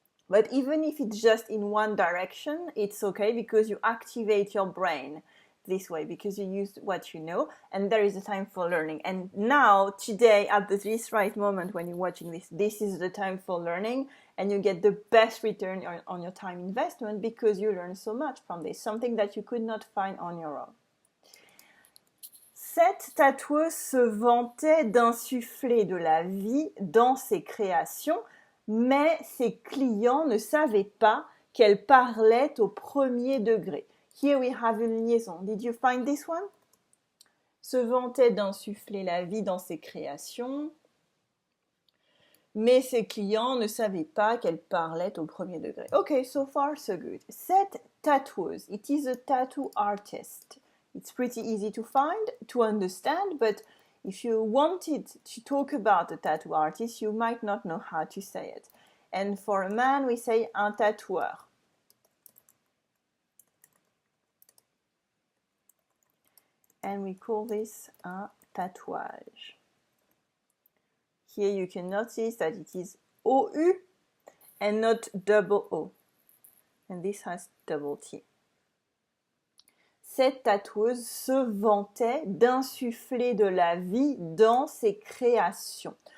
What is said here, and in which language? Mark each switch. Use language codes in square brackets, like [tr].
[en] But even if it's just in one direction, it's okay because you activate your brain this way because you use what you know, and there is a time for learning. And now, today, at this right moment when you're watching this, this is the time for learning, and you get the best return on your time investment because you learn so much from this, something that you could not find on your own. [fr] Cette tatoueuse se vantait d'insuffler de la vie dans ses créations, mais ses clients ne savaient pas qu'elle parlait au premier degré. [en] Here we have [fr] une liaison. [en] Did you find this one? [fr] Se vantait d'insuffler la vie dans ses créations, mais ses clients ne savaient pas qu'elle parlait au premier degré. [en] Okay, so far so good. [fr] Cette tatoueuse, [en] it is a tattoo artist. It's pretty easy to find, to understand, but if you wanted to talk about a tattoo artist, you might not know how to say it. And for a man, we say un tatoueur. And we call this un tatouage. Here you can notice that it is OU and not double O. And this has double T. [fr] Cette tatoueuse se vantait d'insuffler de la vie dans ses créations.